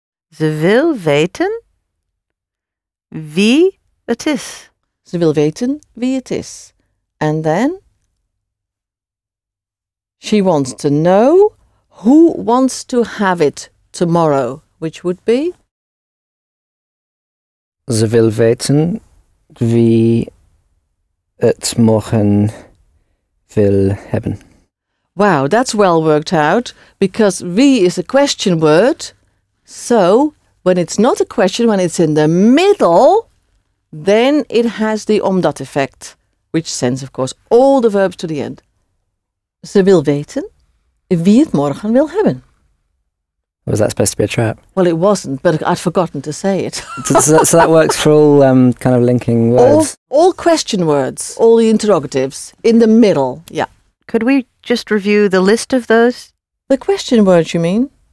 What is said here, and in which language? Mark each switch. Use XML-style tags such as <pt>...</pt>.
<nl>Ze wil weten wie het is. Ze wil weten wie het is.</nl> <en>And then she wants to know who wants to have it tomorrow, which would be?</en> <nl>Ze wil weten wie het morgen wil hebben.</nl> <en>Wow, that's well worked out, because wie is a question word. So, when it's not a question, when it's in the middle, then it has the omdat effect, which sends, of course, all the verbs to the end.</en> <nl>Ze wil weten wie het morgen wil hebben.</nl> <en>Was that supposed to be a trap? Well, it wasn't, but I'd forgotten to say it. So that works for all kind of linking words. All question words, all the interrogatives, in the middle, yeah. Could we just review the list of those? The question words, you mean?</en>